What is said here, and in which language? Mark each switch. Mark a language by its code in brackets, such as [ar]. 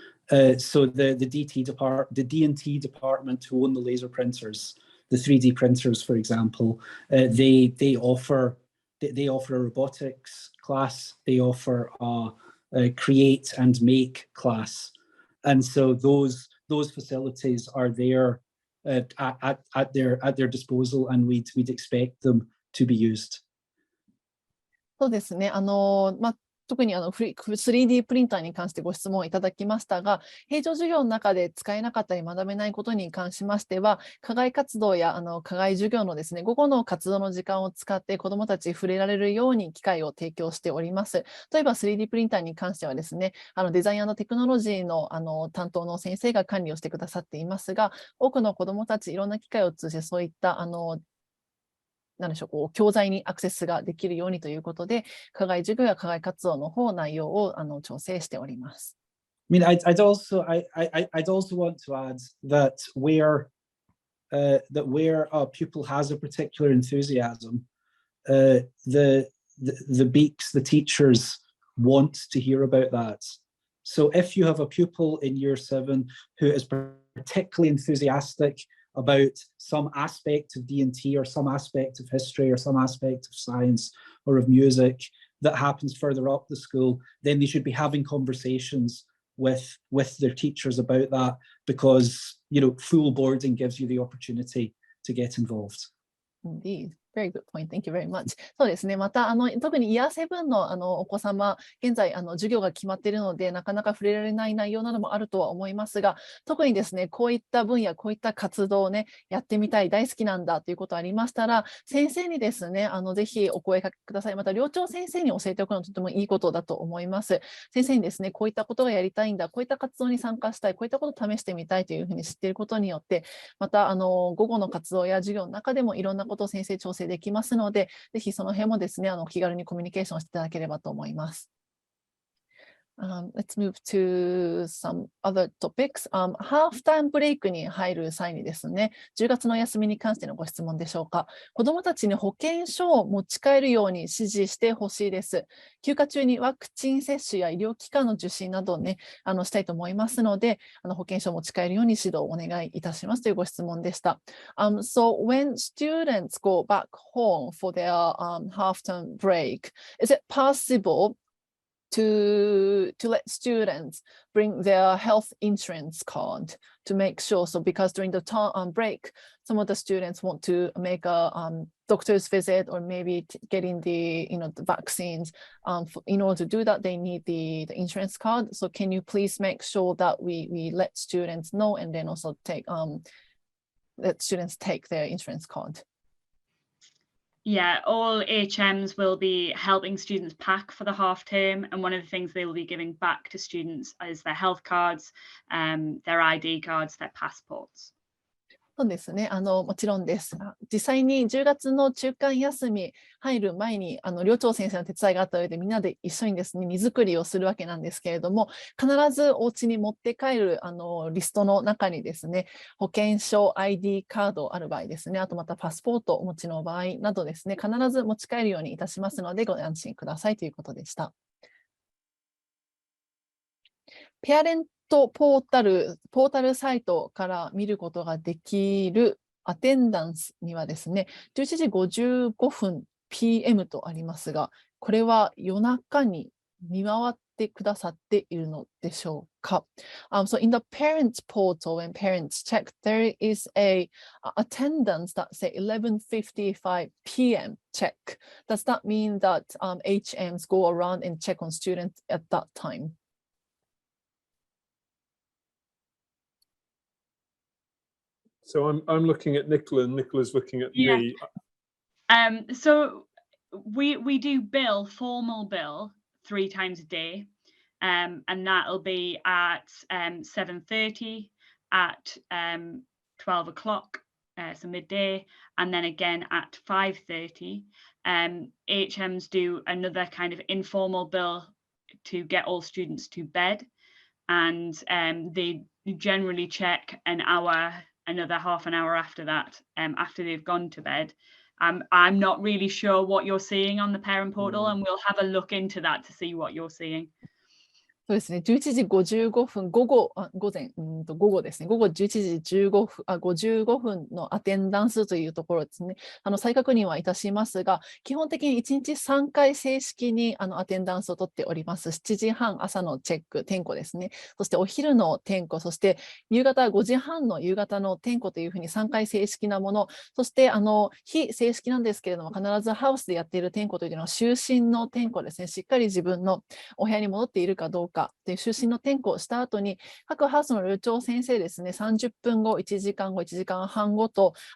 [en] So the D&T department who own the laser printers, the 3D printers, for example, they offer a robotics class. They offer a create and make class, and so those facilities are there at their disposal, and we'd expect them to be used. [ja] そうですね。特に3D プリンターに関してご質問いただきましたが、平常授業の中で使えなかったり学べないことに関しましては、課外活動や課外授業のですね、午後の活動の時間を使って子どもたち触れられるように機会を提供しております。例えば 3D プリンターに関してはですね、デザイン&テクノロジーの担当の先生が管理をしてくださっていますが、多くの子どもたちいろんな機会を通じてそういった何でしょう、教材にアクセスができるようにということで、課外授業や課外活動の方内容を調整しております。 [en] I mean, I'd also want to add that where a pupil has a particular enthusiasm, the beaks, the teachers want to hear about that. So if you have a pupil in year 7 who is particularly enthusiastic about some aspect of D&T or some aspect of history or some aspect of science or of music that happens further up the school, then they should be having conversations with their teachers about that, because full boarding gives you the opportunity to get involved. Indeed. Very good point. Thank you very much. [ja] そうですね。また特にイヤー7のお子様、現在授業が決まっているので、なかなか触れられない内容などもあるとは思いますが、特にですね、こういった分野、こういった活動をね、やってみたい、大好きなんだということありましたら、先生にですね、ぜひお声かけください。また寮長先生に教えておくのはとてもいいことだと思います。先生にですね、こういったことがやりたいんだ、こういった活動に参加したい、こういったことを試してみたいというふうに知っていることによって、また午後の活動や授業の中でもいろんなことを先生調整できますので、ぜひその辺もですね、気軽にコミュニケーションしていただければと思います。 [en] Let's move to some other topics. [ja] ハーフタイムブレイクに入る際にですね、10月の休みに関してのご質問でしょうか。子どもたちに保健書を持ち帰るように指示してほしいです。休暇中にワクチン接種や医療機関の受診などをね、したいと思いますので、保健書を持ち帰るように指導をお願いいたしますというご質問でした。 [en] So when students go back home for their half-term break, is it possible to let students bring their health insurance card to make sure? So because during the break, some of the students want to make a doctor's visit or maybe getting the the vaccines. In order to do that, they need the insurance card. So can you please make sure that we let students know and then also let students take their insurance card? Yeah, all HMs will be helping students pack for the half term, and one of the things they will be giving back to students is their health cards, their ID cards, their passports. [ja] そうですね、もちろんです。実際に10月の中間休み入る前に寮長先生の手伝いがあった上でみんなで一緒にですね荷造りをするわけなんですけれども、必ずお家に持って帰るリストの中にですね、保険証、ID カードある場合ですね、あとまたパスポートお持ちの場合などですね、必ず持ち帰るようにいたしますのでご安心くださいということでした。ペアレントポータルサイトから見ることができるアテンダンスにはですね、11時55分 PM とありますが、これは夜中に見回ってくださっているのでしょうか。 [en] So in the parents portal, when parents check, there is a attendance that say 11:55 PM check. Does that mean that HMs go around and check on students at that time? So I'm looking at Nicola and Nicola's looking at me. So we do formal bill 3 times a day, and that'll be at 7:30, at 12 o'clock, so midday, and then again at 5:30. HMs do another kind of informal bill to get all students to bed, and they generally check another half an hour after that, after they've gone to bed. I'm not really sure what you're seeing on the parent portal, and we'll have a look into that to see what you're seeing. [ja] そうですね、11時55分、午後ですね、午後11時55分のアテンダンスというところですね、再確認はいたしますが、基本的に1日3回正式にアテンダンスを取っております。 7時半朝のチェック、点呼ですね、そしてお昼の点呼、そして夕方5時半の夕方の点呼というふうに3回正式なもの、そして非正式なんですけれども、必ずハウスでやっている点呼というのは就寝の点呼ですね、しっかり自分のお部屋に戻っているかどうか、で就寝の点呼をした後に各ハウスの寮長先生ですね、30分後、1時間後、1時間半後と